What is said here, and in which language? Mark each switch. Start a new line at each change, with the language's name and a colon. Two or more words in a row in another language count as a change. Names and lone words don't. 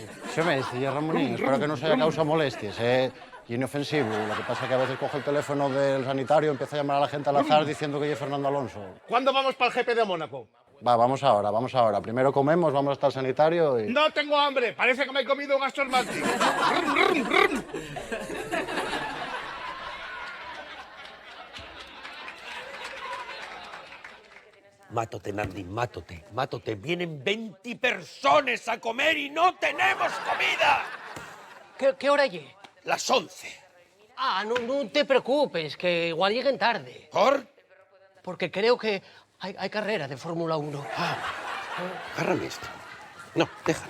Spanish: Sí, me dice, ya Ramonín, espero que no se haya causado molestias, y inofensivo. Lo que pasa es que a veces coge el teléfono del sanitario y empieza a llamar a la gente al azar diciendo que es Fernando Alonso. ¿Cuándo vamos para el GP de Mónaco? Va, vamos ahora. Primero comemos, vamos hasta el sanitario y... No tengo hambre, parece que me he comido un Aston Martin. Brum, brum, brum. Mátote, Nandi, mátote. Vienen 20 personas a comer y no tenemos comida. ¿Qué hora es? Las 11. Ah, no te preocupes, que igual lleguen tarde. ¿Por? Porque creo que hay carrera de Fórmula 1. Agárrame esto. No, déjalo.